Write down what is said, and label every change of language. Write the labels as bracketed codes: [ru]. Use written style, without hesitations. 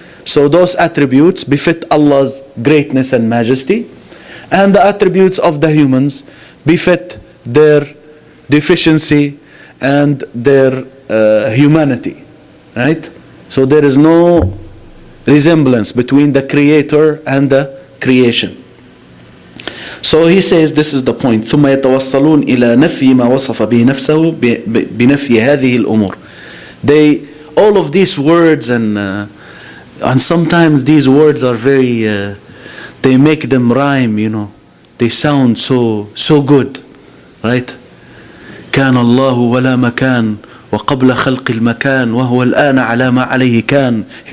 [en] So those attributes befit Allah's greatness and majesty, and the attributes of the humans befit their deficiency and their humanity. Right? So there is no resemblance between the creator and the creation. So he says, this is the point. [ar] ثم يتوصلون إلى نفي ما وصف به نفسه بنفي هذه الأمور. [en] They, all of these words, and sometimes these words are very, they make them rhyme, They sound so good, right? [ar] كان الله ولا مكان وقبل خلق المكان وهو الآن على ما عليه كان.